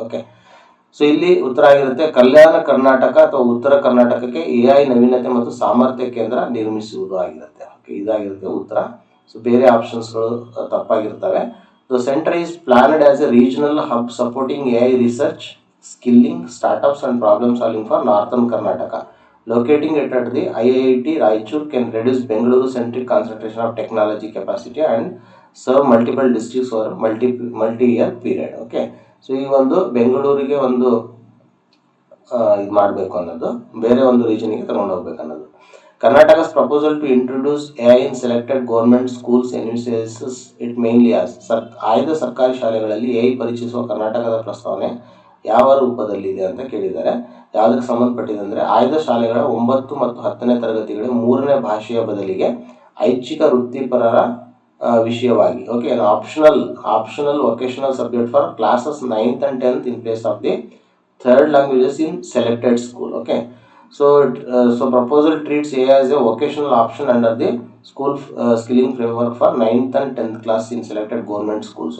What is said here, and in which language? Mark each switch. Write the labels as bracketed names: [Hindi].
[Kannada] Okay, so ಇಲ್ಲಿ ಉತ್ತರ ಆಗಿರುತ್ತೆ ಕಲ್ಯಾಣ ಕರ್ನಾಟಕ ಅಥವಾ ಉತ್ತರ ಕರ್ನಾಟಕಕ್ಕೆ AI ನವೀನತೆ ಮತ್ತು ಸಾಮರ್ಥ್ಯ ಕೇಂದ್ರ ನಿರ್ಮಿಸುವುದು ಆಗಿರುತ್ತೆ. ಓಕೆ, ಇದಾಗಿರುತ್ತೆ ಉತ್ತರ. ಸೊ ಬೇರೆ ಆಪ್ಷನ್ಸ್ಗಳು ತಪ್ಪಾಗಿರ್ತವೆ. [English] The centre is planned as a regional hub supporting AI research, skilling, startups and problem solving for northern Karnataka. Locating it at the IIT Raichur can reduce Bengaluru-centric concentration of technology capacity and serve multiple districts over multi-year period. [Kannada] Okay, so ಈ ಒಂದು ಬೆಂಗಳೂರಿಗೆ ಒಂದು ಇದು ಮಾಡಬೇಕು ಅನ್ನೋದು, ಬೇರೆ ಒಂದು ರೀಜನಿಗೆ ತಗೊಂಡು ಹೋಗ್ಬೇಕು ಅನ್ನೋದು. [English] Karnataka's proposal to introduce AI in selected government schools emphasizes it mainly as. [Kannada] ಆಯ್ದ ಸರ್ಕಾರಿ ಶಾಲೆಗಳಲ್ಲಿ AI ಪರಿಚಯಿಸುವ ಕರ್ನಾಟಕದ ಪ್ರಸ್ತಾವನೆ ಯಾವ ರೂಪದಲ್ಲಿದೆ ಅಂತ ಕೇಳಿದ್ದಾರೆ. ಯಾವುದಕ್ಕೆ ಸಂಬಂಧಪಟ್ಟಿದೆ ಅಂದರೆ, ಆಯ್ದ ಶಾಲೆಗಳ 9 ಮತ್ತು 10ನೇ ತರಗತಿಗಳಿಗೆ 3ನೇ ಭಾಷೆಯ ಬದಲಿಗೆ ಐಚ್ಛಿಕ ವೃತ್ತಿಪರರ ವಿಷಯವಾಗಿ. [English] Okay, optional vocational subject for classes 9th and 10th in place of the third languages in selected school. Okay, so proposal treats AI as a vocational option under the school skilling framework for 9th and 10th class in selected government schools.